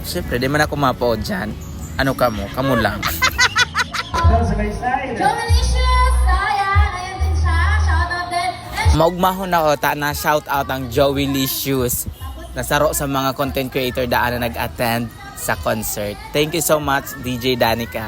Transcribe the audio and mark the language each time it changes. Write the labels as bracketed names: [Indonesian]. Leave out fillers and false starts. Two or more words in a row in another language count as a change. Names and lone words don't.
[Bikol] Syempre, di man ako mapao dyan. Ano ka mo? Kamu lang. Maugmahon ako ta na [English] shout out [Bikol] ang Joey Licious. Nasaro sa mga [English] content creator [Bikol] daan na nag-attend sa concert. [English] Thank you so much DJ Danica.